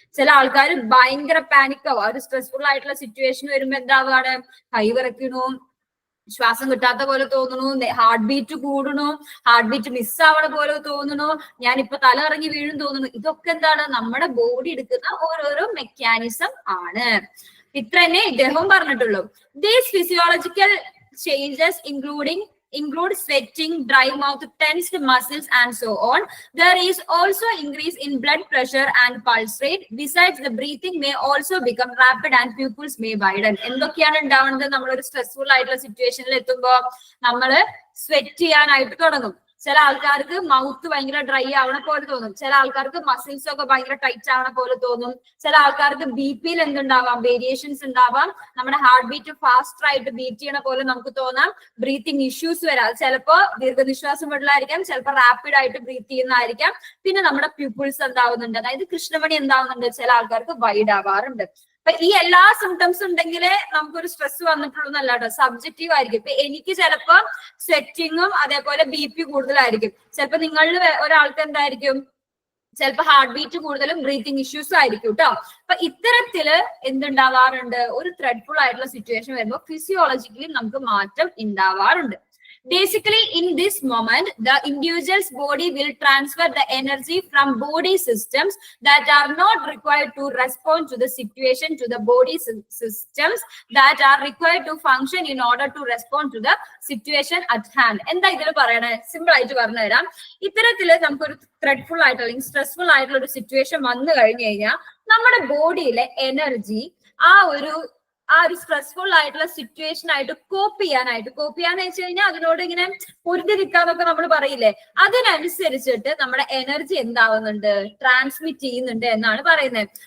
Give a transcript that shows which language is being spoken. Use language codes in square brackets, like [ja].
[ml] ചില ആൾക്കാർ ഭയങ്കര പാനിക്കാവും. ഒരു സ്ട്രെസ്ഫുൾ ആയിട്ടുള്ള സിറ്റുവേഷൻ വരുമ്പോ എന്താവാണ്? കൈവിറക്കണു, ശ്വാസം കിട്ടാത്ത പോലെ തോന്നുന്നു, ഹാർട്ട് ബീറ്റ് കൂടണു, ഹാർട്ട് ബീറ്റ് മിസ്സാവണ പോലെ തോന്നുന്നു, ഞാനിപ്പോ തല ഇറങ്ങി വീഴും തോന്നുന്നു. ഇതൊക്കെ എന്താണ്? നമ്മുടെ ബോഡി എടുക്കുന്ന ഓരോരോ മെക്കാനിസം ആണ്. ഇത്ര തന്നെ ഇദ്ദേഹം പറഞ്ഞിട്ടുള്ളൂ. [en] These physiological changes include sweating, dry mouth, tensed muscles and so on. There is also increase in blood pressure and pulse rate. Besides, the breathing may also become rapid and pupils may widen. [ml] എന്തൊക്കെയാണ് ഉണ്ടാവുന്നത്? നമ്മളൊരു stressful ആയിട്ടുള്ള സിറ്റുവേഷനിൽ എത്തുമ്പോൾ നമ്മള് sweat ചെയ്യാനായിട്ട് തുടങ്ങും. ചില ആൾക്കാർക്ക് മൗത്ത് ഭയങ്കര ഡ്രൈ ആവണ പോലെ തോന്നും, ചില ആൾക്കാർക്ക് മസിൽസ് ഒക്കെ ഭയങ്കര ടൈറ്റ് ആവണ പോലെ തോന്നും, ചില ആൾക്കാർക്ക് BP-യിൽ എന്തുണ്ടാവാം, വേരിയേഷൻസ് ഉണ്ടാവാം, നമ്മുടെ ഹാർട്ട് ബീറ്റ് ഫാസ്റ്റർ ആയിട്ട് ബീറ്റ് ചെയ്യണ പോലെ നമുക്ക് തോന്നാം, ബ്രീത്തിങ് ഇഷ്യൂസ് വരാം, ചിലപ്പോ ദീർഘനിശ്വാസം വിടലായിരിക്കാം, ചിലപ്പോൾ റാപ്പിഡ് ആയിട്ട് ബ്രീത്ത് ചെയ്യുന്നതായിരിക്കാം. പിന്നെ നമ്മുടെ പ്യൂപ്പിൾസ് എന്താവുന്നുണ്ട്, അതായത് കൃഷ്ണമണി എന്താവുന്നുണ്ട്, ചില ആൾക്കാർക്ക് വൈഡ് ആവാറുണ്ട്. അപ്പൊ ഈ എല്ലാ സിംറ്റംസ് ഉണ്ടെങ്കിലേ നമുക്കൊരു സ്ട്രെസ് വന്നിട്ടുള്ളൂന്നല്ല കേട്ടോ, സബ്ജക്റ്റീവ് ആയിരിക്കും. ഇപ്പൊ എനിക്ക് ചിലപ്പോ സ്വെറ്റിങ്ങും അതേപോലെ BP കൂടുതലായിരിക്കും, ചിലപ്പോ നിങ്ങളിൽ ഒരാൾക്ക് എന്തായിരിക്കും, ചിലപ്പോ ഹാർട്ട് ബീറ്റ് കൂടുതലും ബ്രീത്തിങ് ഇഷ്യൂസും ആയിരിക്കും കേട്ടോ. അപ്പൊ ഇത്തരത്തില് എന്തുണ്ടാവാറുണ്ട്, ഒരു ത്രെഡ്ഫുൾ ആയിട്ടുള്ള സിറ്റുവേഷൻ വരുമ്പോൾ ഫിസിയോളജിക്കലി നമുക്ക് മാറ്റം ഉണ്ടാവാറുണ്ട്. [en] Basically, in this moment, the individual's body will transfer the energy from body systems that are not required to respond to the situation to the body systems that are required to function in order to respond to the situation at hand. [ml] എന്താ ഇതിൽ പറയണേ, simple ആയിട്ട് പറഞ്ഞു തരാം. ഇത്തരത്തില് നമുക്കൊരു ത്രെഡ്ഫുൾ ആയിട്ടുള്ള അല്ലെങ്കിൽ സ്ട്രെസ്ഫുൾ ആയിട്ടുള്ള ഒരു സിറ്റുവേഷൻ വന്നു കഴിഞ്ഞു കഴിഞ്ഞാൽ നമ്മുടെ ബോഡിയിലെ എനർജി ആ ഒരു സ്ട്രെസ്ഫുൾ ആയിട്ടുള്ള സിറ്റുവേഷൻ ആയിട്ട് കോപ്പ് ചെയ്യാന്ന് വെച്ച് കഴിഞ്ഞാൽ അതിനോട് ഇങ്ങനെ പൊരുതി നിൽക്കാന്നൊക്കെ നമ്മൾ പറയില്ലേ, അതിനനുസരിച്ചിട്ട് നമ്മുടെ എനർജി എന്താവുന്നുണ്ട്, ട്രാൻസ്മിറ്റ് ചെയ്യുന്നുണ്ട് എന്നാണ് പറയുന്നത്.